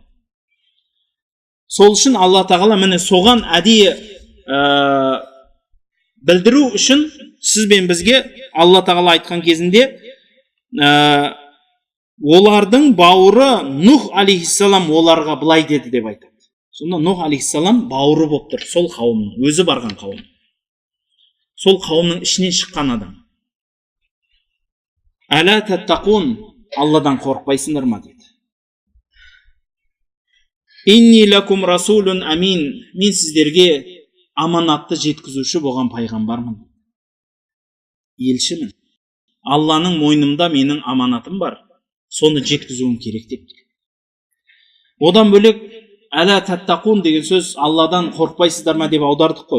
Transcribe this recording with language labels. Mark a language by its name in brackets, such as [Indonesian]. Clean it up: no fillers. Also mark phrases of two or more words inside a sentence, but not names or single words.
[Kazakh] Сол үшін Алла Тағала міне соған әдейі білдіру үшін сіз бен бізге Алла Тағала айтқан кезінде олардың бауыры Нух алейхиссалам оларға былай деді деп айтады. Сонда Нух алейхиссалам бауыры болып тұр, сол қауымның, өзі барған қауым. Сол қауымның ішінен шыққан адам. [Arabic] ألا تتقون, [Kazakh] Алладан қорықпайсыңдар ма деді. [Arabic] إني لكم رسول أمين, [Kazakh] мен сіздерге аманатты жеткізуші болған пайғамбармын. Елшімін. Алланың мойнымда менің аманатым бар. Соны жеткізуім керек деп. Одан бөлек [Arabic] ألا تتقون [Kazakh] деген сөз Алладан қорықпайсыздар ма деп аудардық қой.